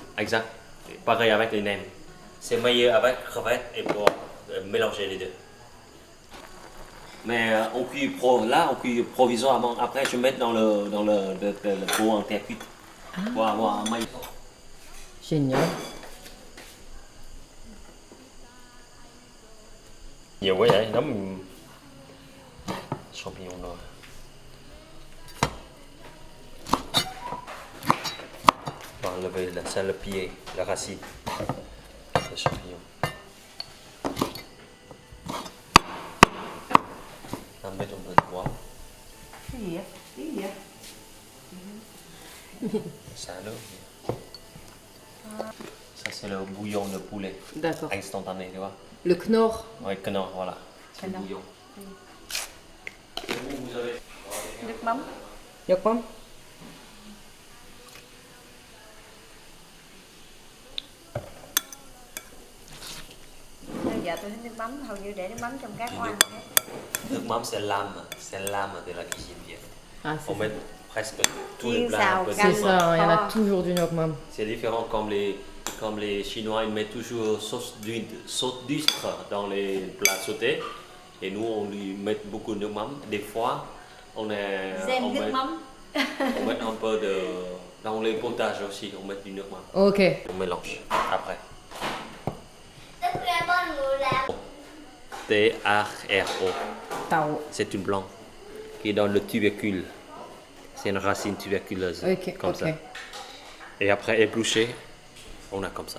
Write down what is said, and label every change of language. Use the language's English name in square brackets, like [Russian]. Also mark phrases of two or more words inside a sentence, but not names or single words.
[French] Exact. Pareil avec les nems. C'est meilleur avec crevette et porc, mélanger les deux. Mais on cuit on cuit provisoirement. Après, je mets dans le pot en terre cuite pour avoir un maillot. Génial. [Vietnamese] Nhiều quá vậy, nấm champignon rồi. [French] On va enlever le pied, la racine, le champignon. On met un peu de poivre. Ça là. Ça c'est le bouillon de poulet D'accord. instantané, tu vois. Le Knorr. Oui, Knorr, voilà. C'est le bouillon. Vous avez [Vietnamese] Nước mắm. [French] Y'a quoi? [Vietnamese] Bây giờ tôi thấy nước mắm hầu như để nước mắm trong các món ăn hết. nước mắm [French] c'est l'âme de la cuisine vietnamienne. Ah, c'est On met presque tous les [Vietnamese] Chiên [French] plats. [Vietnamese] xào, [French] un peu [Vietnamese] canh. [French] C'est différents. ça, il y en a Knorr. toujours du [Vietnamese] Nok Mam. [French] C'est différent comme les Chinois, ils mettent toujours sauce d'huître dans les plats sautés. Et nous, on lui met beaucoup de mam. Des fois, on met un peu de... Dans les potages aussi, on met du [Vietnamese] nước mắm. [French] Ok. On mélange après. T-A-R-O. Tao. C'est une plante qui est dans le tubercule. C'est une racine tuberculeuse. Ok, comme ok. ça. Et après épluché, on a comme ça.